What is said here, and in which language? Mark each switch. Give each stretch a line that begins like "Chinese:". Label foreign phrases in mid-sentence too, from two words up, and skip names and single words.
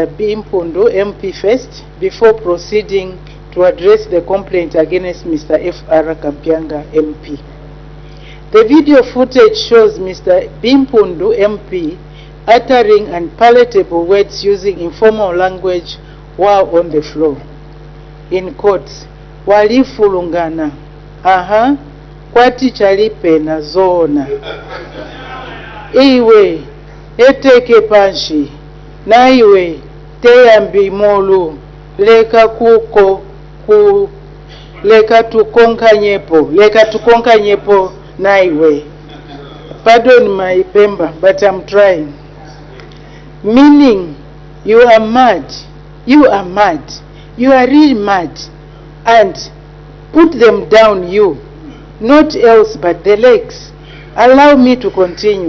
English: Bimpondo, MP first, before proceeding to address the complaint against Mr. F.R. Kapyanga, MP. The video footage shows Mr. Bimpondo, MP, uttering unpalatable words using informal language while on the floor. In quotes,
Bemba: walifulungana, aha, kwati chalipe na zona. Iwe, eteke panshi, na iwe, teyambi molu, leka kuko, leka tukonka nyepo, na iwe.
English: Pardon my Pemba, but I'm trying. Meaning, you are mad. You are mad. You are really mad. And put them down, you. Not else but the legs. Allow me to continue.